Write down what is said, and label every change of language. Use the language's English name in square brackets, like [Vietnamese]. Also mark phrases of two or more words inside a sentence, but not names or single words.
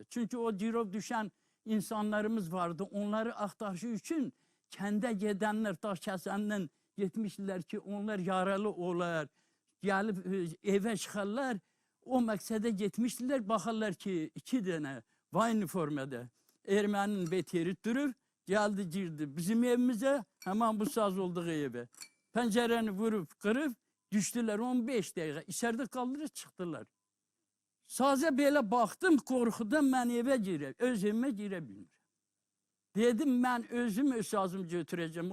[Azerbaijani] Çünki o girov düşən insanlarımız vardı, onları axtarışı üçün kəndə gedənlər, daş kəsəndən getmişdilər ki, onlar yaralı olar, gəlib evə çıxarlar, o məqsədə getmişdilər, baxarlar ki, 2 dənə vay uniformada ermənin beteri durur, [Turkish] geldi girdi bizim evimize, hemen bu saz olduğu eve. Pencereni vurup kırıp düştüler 15 dakika. İçeride kaldılar çıktılar. Saza belə baktım korkudan ben eve girem. Öz evime girebilmiyorum. Dedim ben özüm öz sazımı götüreceğim.